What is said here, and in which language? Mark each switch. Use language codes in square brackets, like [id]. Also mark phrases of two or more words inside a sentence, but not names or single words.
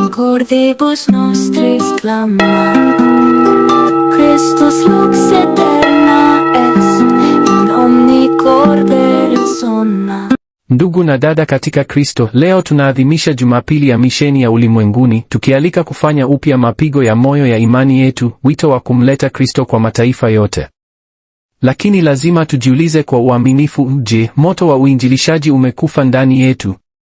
[la] cordibus nostris clama, Christus lux eterna est, in omni corde resona. [sw] Ndugu na dada katika Kristo, leo tunaadhimisha Jumapili ya misheni ya ulimwenguni, tukialika kufanya upya mapigo ya moyo ya imani yetu, wito wa kumleta Kristo kwa mataifa yote. Lakini lazima tujiulize kwa uaminifu, je, moto wa uinjilishaji umekufa ndani yetu?